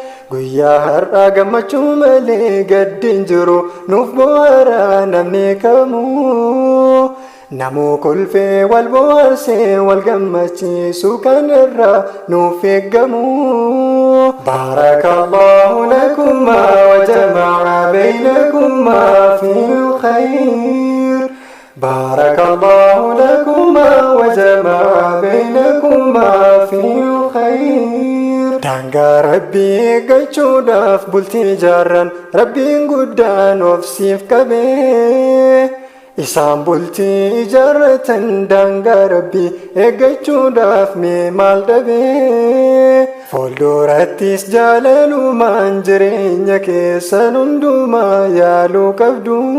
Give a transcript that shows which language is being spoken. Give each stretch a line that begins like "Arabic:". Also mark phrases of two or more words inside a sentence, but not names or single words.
Oromo: Guyyaa har'aa gammachuu malee gaddi hin jiru nuuf bohaara namni kamu. Namuu kolfee wal bohaarsee wal gammachiisu kan irraa nuuf eeggamu.
Arabic: بارك الله لكما وجمع بينكما في خير. بارك الله لكما وجمع بينكما في خير.
Oromo: Daangaa Rabbii eeggachuudhaaf bultii ijaarran Rabbiin guddaan of siif qabee. Isaan bultii ijaarratan daangaa Rabbii eeggachuudhaaf mee maal dhabee? Fuuldurattis jaalalumaan jireenya keessan hundumaa yaaluu qabdu.